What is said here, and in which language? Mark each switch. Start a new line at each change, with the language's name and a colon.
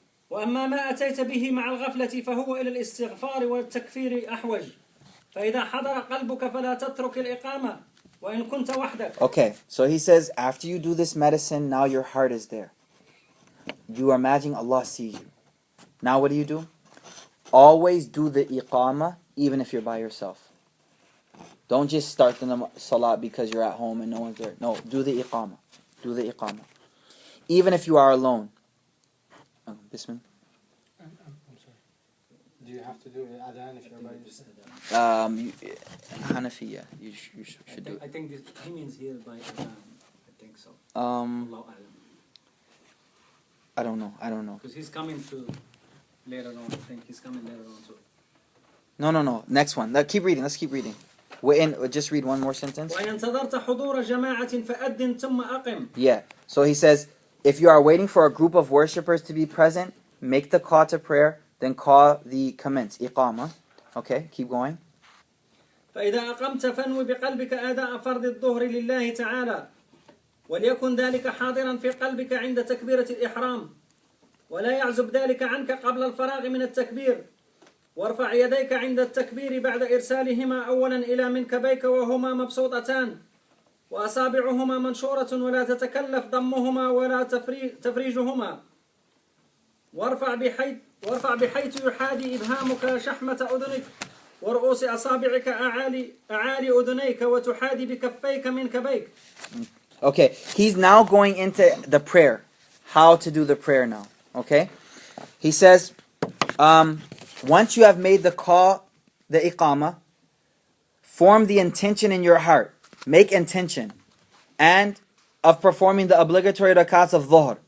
Arabic: وأما ما أتيت به مع الغفلة فهو إلى الاستغفار والتكفير أحوج فإذا حضر قلبك فلا تترك الإقامة وإن كنت وحدك.
English: Okay, so he says, after you do this medicine, now your heart is there. You are imagining Allah sees you. Now what do? Always do the iqamah, even if you're by yourself. Don't just start the salat because you're at home and no one's there. No, do the iqamah. Do the iqamah. Even if you are alone. Bismillah. I'm sorry. Do you have to do the adhan if you're by yourself? Hanafi, you should do it. I think he means here by adhan. I think so. I don't know. Because he's coming to later on. I think he's coming later on too. No. Next one. Keep reading. Let's keep reading. Just read one more sentence.
Arabic: وإن انتظرت حضور جماعة فأذن ثم أقم.
English: Yeah. So he says, if you are waiting for a group of worshippers to be present, make the call to prayer, then call the commence, iqamah. Okay, keep going.
Arabic: فإذا أقمت فانوي بقلبك أداء فرض الظهر لله تعالى وليكن ذلك حاضرا في قلبك عند تكبيرة الإحرام ولا يعزب ذلك عنك قبل الفراغ من التكبير وارفع يديك عند التكبير بعد إرسالهما أولا إلى منكبيك وهما مبسوطتان وأصابعهما منشورة ولا تتكلف ضمهما ولا تفريجهما وارفع بحيث يحاذي إبهامك شحمة أذنك ورؤوس أصابعك أعالي أذنيك وتحاذي بكفيك منكبيك.
English: Okay, he's now going into the prayer. how to do the prayer now. Okay? He says, once you have made the call, the iqamah, form the intention in your heart. Make intention. And of performing the obligatory rakats of dhuhr.